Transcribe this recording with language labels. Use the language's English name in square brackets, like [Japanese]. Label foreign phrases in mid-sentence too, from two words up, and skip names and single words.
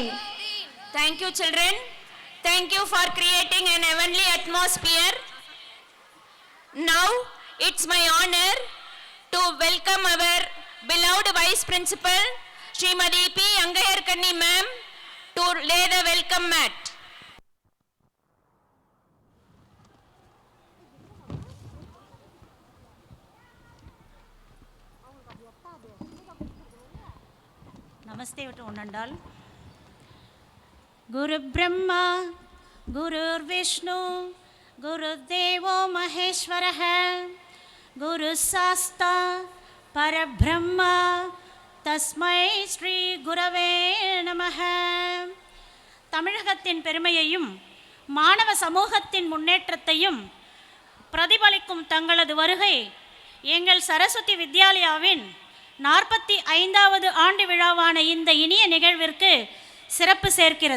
[English] Thank you, children. Thank you for creating an heavenly atmosphere. Now it's my honor to welcome our beloved Vice Principal Srimati P. Angayarkanni ma'am to lay the welcome mat. [Sanskrit] नमस्ते उन्नंडाल. गुरु ब्रह्मा गुरुर्विष्णु गुरुदेवो महेश्वरः गुरु सास्ता परब्रह्म तस्मै श्री गुरवे नमः. [Tamil] தமிழகத்தின் பெருமையையும் மாணவ சமூகத்தின் முன்னேற்றத்தையும் பிரதிபலிக்கும் தங்களது வருகை எங்கள் சரஸ்வதி வித்யாலயாவின் 45வது ஆண்டு விழாவான இந்த இனிய நிகழ்விற்கு சிறப்பு சேர்க்கிறது.